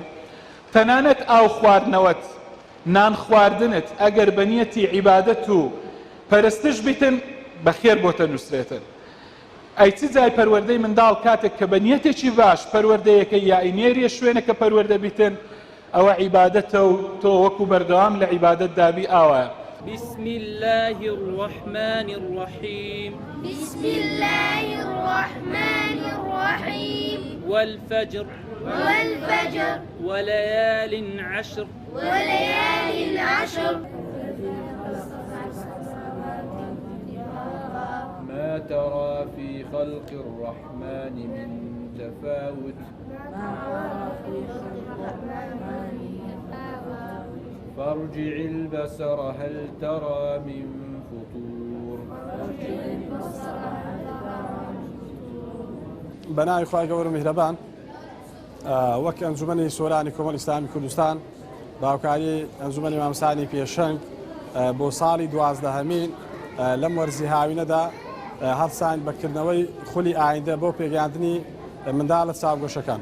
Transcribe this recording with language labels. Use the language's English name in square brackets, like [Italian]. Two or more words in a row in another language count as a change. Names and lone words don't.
[Central Kurdish] تەنانەت ئاو خواردنەوەت، نان خواردنت ئەگەر بە نیەتی عیبادەت و پەرستش بیتن بەخێر بۆتە نووسرێتن. ئەی چ جای پەروەردەی منداڵ کاتێک کە بە نیەتێکی باش پەروەردەیەکە یا ئینێریە شوێنەکە پەروەردە بیتن ئەوە عیبادەتە و تۆ وەکو بەردەوام لە عیبادەت دابی ئاوایە. [Arabic] بسم الله الرحمن الرحيم. بسم الله الرحمن الرحيم. والفجر. والفجر. وليال عشر. وليال عشر. ما ترى في خلق الرحمن من تفاوت. فارجع البصر هل ترى من فطور. [Central Kurdish] بناء إخوة قبر مهربان وەک ئەنجومەنی سۆرانی کۆمەڵی ئیسلامی کوردستان باوکاری ئەنجومەنی مامۆستانی پێشەنگ بۆ ساڵی 12هەمین لەم وەرزی هاوینەدا هەڵسان بەکردنەوەی خولی ئایندە بۆ پێگەیاندنی منداڵە چاوگۆشەکان.